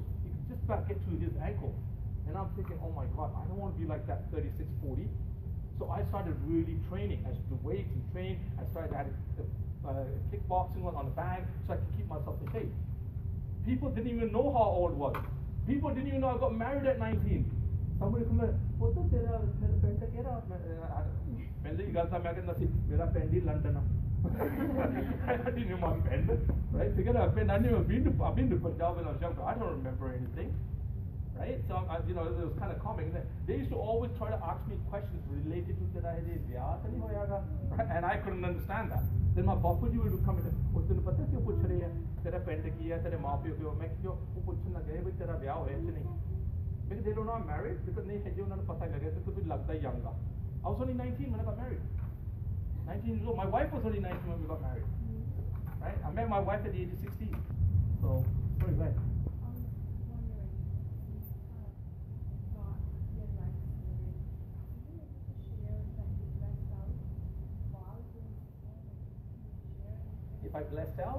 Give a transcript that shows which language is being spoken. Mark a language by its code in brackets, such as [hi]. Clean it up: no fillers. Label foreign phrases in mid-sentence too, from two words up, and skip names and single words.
[en] He could just about get to his ankle. And I'm thinking, oh my God, I don't want to be like that 36, 40. So I started really training. I started to weight and train. I started adding kickboxing on the bag so I could keep myself in shape. People didn't even know how old I was. People didn't even know I got married at 19. Somebody come in, what the [pa] ਤੇਰਾ ਪਿੰਡ ਕਿਹੜਾ? ਪਿੰਡਾ ਕੀ ਗੱਲ ਤਾ ਮੈਂ ਕਹਿਣਾ ਸੀ ਮੇਰਾ ਪਿੰਡ ਹੀ London ਆ. [en] I didn't know my pend, right? Because I've been to Punjab when I was younger. I don't remember anything. Right? So, it was kind of comic. They used to always try to ask me questions related to that. Right? And I couldn't understand that. Then my bapu ji would come in and say, [pa] ਪਤਾ ਕਿਉਂ ਪੁੱਛ ਰਹੇ ਹੈ? ਤੇਰਾ ਪਿੰਡ ਕੀ ਹੈ, ਤੇਰੇ ਮਾਂ ਪਿਓ ਕੀ ਹੋ. ਮੈਂ ਕਿਉਂ ਪੁੱਛਣ ਲੱਗੇ ਭਾਈ ਤੇਰਾ ਵਿਆਹ ਹੋਇਆ ਕਿ ਨਹੀਂ? [en] Because they don't know I'm married. [hi] Because नहीं है, उन्होंने पता लगे तो कुछ लगता ही younger. [en] I was only 19 when I got married. 19 years old. My wife was only 19 when we got married. Right? I met my wife at the age of 16. So, sorry, go ahead. If I blessed out?